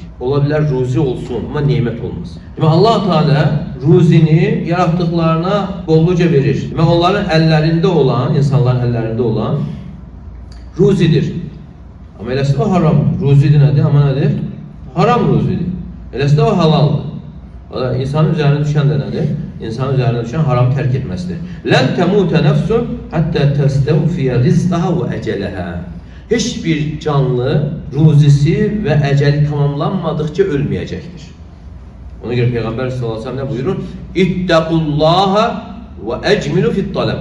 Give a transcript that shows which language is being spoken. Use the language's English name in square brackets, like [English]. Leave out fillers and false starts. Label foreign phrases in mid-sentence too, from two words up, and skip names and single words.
[Azerbaijani] Ola bilər ruzi olsun, amma nimət olmaz. Demək, Allah Teala ruzini yarattıqlarına bolluca verir. Demək, onların əllərində olan, insanların əllərində olan ruzidir. Amma eləsi o haram. Ruzidir nədir? Amma nədir? Haram ruzidir. Eləsi də o halaldır. [Turkish] İnsanın üzerine düşen de nedir? İnsanın üzerine düşen haramı terk etmesidir. [Arabic] لن تموت نفس حتى تستوفي رزقها وأجلها. [Turkish] Hiçbir canlı ruzisi ve eceli tamamlanmadıkça ölmeyecektir. Ona göre Peygamber [Arabic] صلى الله عليه وسلم [Turkish] ne buyurur? [Arabic] اتقوا الله وأجملوا في الطلب.